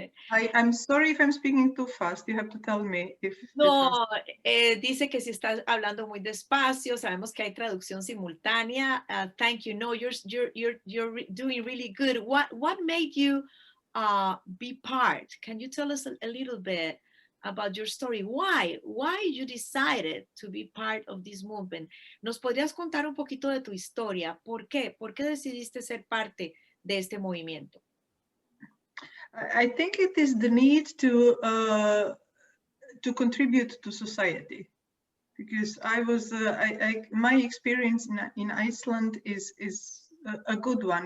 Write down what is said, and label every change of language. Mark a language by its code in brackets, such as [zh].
[en] I'm sorry if I'm speaking too fast. You have to tell me if. [es] No, dice que si estás hablando muy despacio. Sabemos que hay traducción simultánea. [en] Thank you. No, you're doing really good. What made you be part? Can you tell us a little bit about your story? Why you decided to be part of this movement? [es] ¿Nos podrías contar un poquito de tu historia? ¿Por qué? ¿Por qué decidiste ser parte de este movimiento? [en] I think it is the need to contribute to society, because my experience in Iceland is a good one.